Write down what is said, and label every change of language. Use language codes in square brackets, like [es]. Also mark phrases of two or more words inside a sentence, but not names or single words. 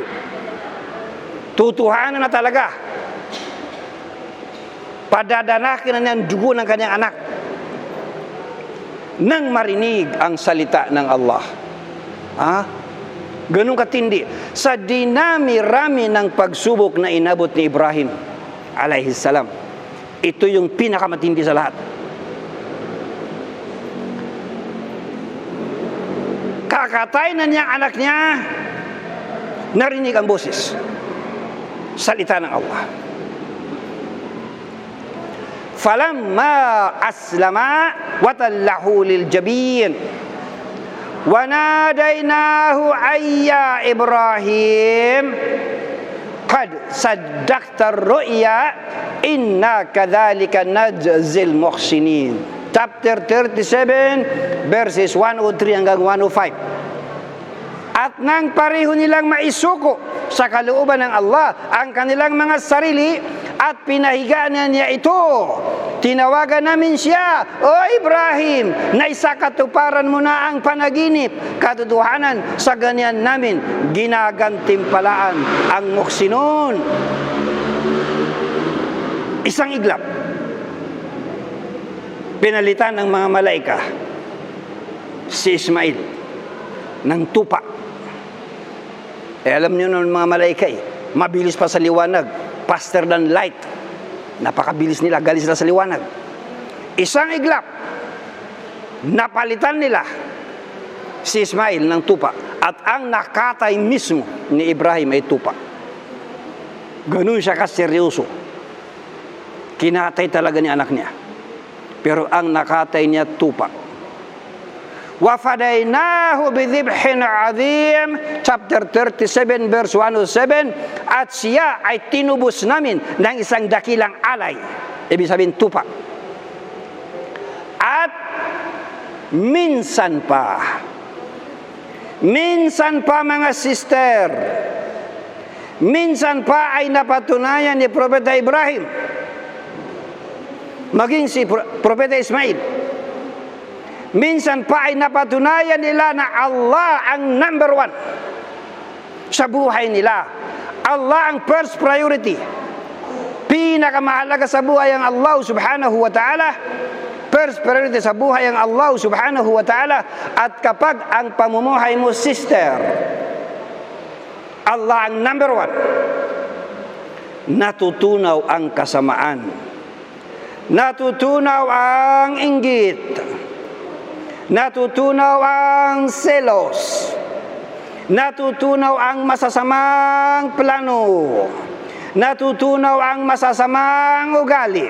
[tl] Tutuhanan na talaga. Padadanakin na niyang dugo ng kanyang anak. Nang marinig ang salita ng Allah. Ganun katindi. Sa dinami-rami ng pagsubok na inabot ni Ibrahim [ar] عليه السلام, [tl] ito yung pinakamatindi sa lahat. Kakatay na niyang anak niya, narinig ang boses, salita ng Allah. [ar] فلما أسلما وتله للجبين وناديناه يا إبراهيم قد صدقت الرؤيا إنا كذلك نجزي المحسنين. [en] Chapter 37 verses 103 hanggang 105. [tl] At nang pareho nilang maisuko sa kalooban ng Allah ang kanilang mga sarili at pinahigaan niya ito, tinawagan namin siya, O Ibrahim, na isakatuparan mo na ang panaginip, katotohanan sa ganyan namin ginagantimpalaan ang muhsinun. Isang iglap, pinalitan ng mga malaika si Ismail ng tupa. Alam niyo ng mga malaika, mabilis pa sa liwanag, [en] faster than light. [tl] Napakabilis nila, galing sila sa liwanag. Isang iglap, napalitan nila si Ismail ng tupa, at ang nakatay mismo ni Ibrahim ay tupa. Ganun siya kaseryoso. Kinatay talaga ni anak niya. Pero ang nakatay niya tupa. [ar] وَفَدَيْنَاهُ بِذِبْحٍ عَظِيمٍ [en] Chapter 37 verse 107. [tl] At siya ay tinubos namin ng isang dakilang alay. Ibig sabihin tupa. At minsan pa mga sister, minsan pa ay napatunayan ni Propeta Ibrahim, maging si Propeta Ismail, minsan pa ay napatunayan nila na Allah ang [en] number one [tl] sa buhay nila. Allah ang [en] first priority. [tl] Pinakamahalaga sa buhay ang Allah [ar] سبحانه وتعالى. [en] First priority [tl] sa buhay ang Allah [ar] سبحانه وتعالى. [tl] At kapag ang pamumuhay mo, sister, Allah ang [en] number one, [tl] natutunaw ang kasamaan, natutunaw ang inggit, natutunaw ang selos, natutunaw ang masasamang plano, natutunaw ang masasamang ugali.